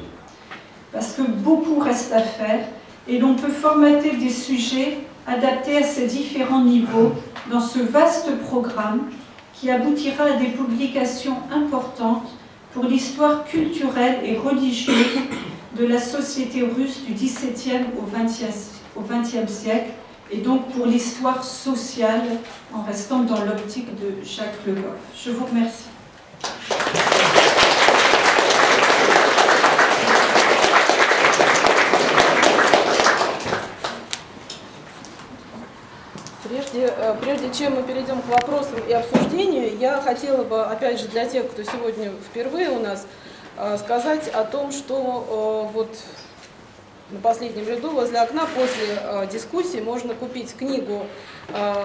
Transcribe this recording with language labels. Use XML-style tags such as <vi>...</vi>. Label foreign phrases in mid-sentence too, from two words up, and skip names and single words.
<fr>Parce que beaucoup reste à faire et l'on peut formater des sujets adaptés à ces différents niveaux dans ce vaste programme qui aboutira à des publications importantes pour l'histoire culturelle et religieuse de la société russe du XVIIe au XXe siècle, et donc pour l'histoire sociale, en restant dans l'optique de Jacques Le Goff. Je vous remercie.</fr> <ru>Прежде чем мы перейдем к вопросам и обсуждению, я хотела бы, опять же, для тех, кто сегодня впервые у нас, сказать о том, что вот на последнем ряду возле окна после дискуссии можно купить книгу</ru>